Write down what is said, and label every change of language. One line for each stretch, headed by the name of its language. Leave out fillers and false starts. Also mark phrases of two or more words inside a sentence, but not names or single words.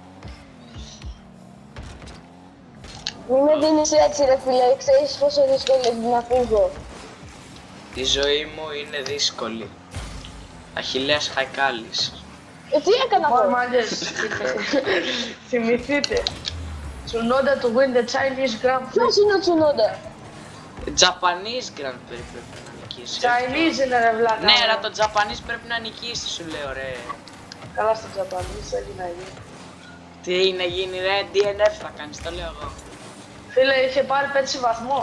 Greek: Μη με δίνεις έτσι ρε φίλε, ξέρεις πόσο δύσκολο είναι να φύγω. Η ζωή μου είναι δύσκολη. Αχιλλέας Χαϊκάλης. Τι έκανα μόνο εγώ. μάγκες. Θυμηθείτε.
English: Tsunoda to win the Chinese Grand Prix.
Greek: Ποιος είναι ο Τσουνόντα. Japanese Grand Prix πρέπει να νικήσει. Chinese είναι ρε βλάκα. Ναι, αλλά το Japanese πρέπει να νικήσει, σου λέω ρε. Καλά στο Japanese, έχει να γίνει. Τι να γίνει ρε, DNF θα κάνεις, το λέω εγώ. Φίλε, είχε πάρει πέτσι βαθμό.